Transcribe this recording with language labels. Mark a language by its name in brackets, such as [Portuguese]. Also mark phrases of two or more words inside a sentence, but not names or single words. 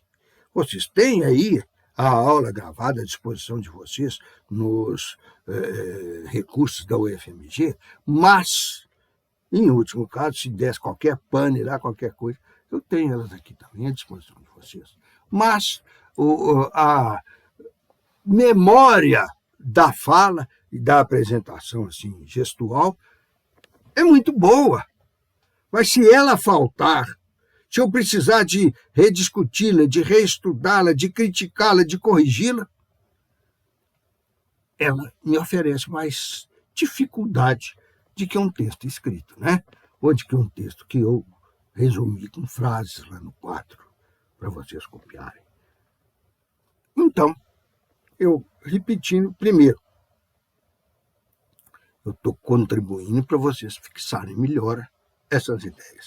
[Portuguese] Vocês têm aí a aula gravada à disposição de vocês nos recursos da UFMG, mas, em último caso, se desse qualquer pane lá, qualquer coisa, eu tenho elas aqui também à disposição de vocês. Mas a memória da fala e da apresentação assim, gestual é muito boa, mas se ela faltar, se eu precisar de rediscuti-la, de reestudá-la, de criticá-la, de corrigi-la, ela me oferece mais dificuldade de que um texto escrito, né? Ou de que um texto que eu resumi com frases lá no quadro, para vocês copiarem. Então, eu repetindo, primeiro, eu estou contribuindo para vocês fixarem melhor essas ideias.